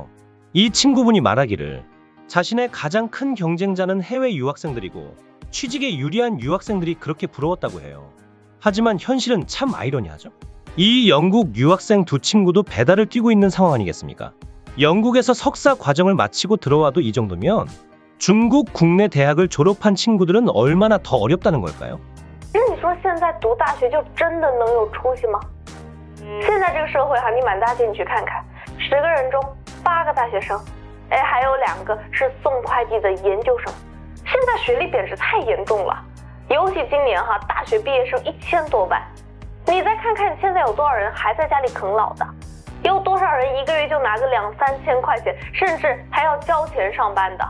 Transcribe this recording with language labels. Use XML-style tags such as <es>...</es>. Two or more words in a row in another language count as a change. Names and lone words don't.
<ko>이 친구분이 말하기를 자신의 가장 큰 경쟁자는 해외 유학생들이고 취직에 유리한 유학생들이 그렇게 부러웠다고 해요. 하지만 현실은 참 아이러니하죠. 이 영국 유학생 두 친구도 배달을 뛰고 있는 상황 아니겠습니까? 영국에서 석사 과정을 마치고 들어와도 이 정도면 중국 국내 대학을 졸업한 친구들은 얼마나 더 어렵다는 걸까요?</ko> <zh>那你说现在读大学就真的能有出息吗？现在这个社会哈，你满大街你去看看，10个人中8个大学生，还有2个是送快递的研究生。现在学历贬值太严重了。 尤其今年哈，大学毕业生1000多万，你再看看现在有多少人还在家里啃老的，有多少人1个月就拿个2、3千块钱，甚至还要交钱上班的。</zh>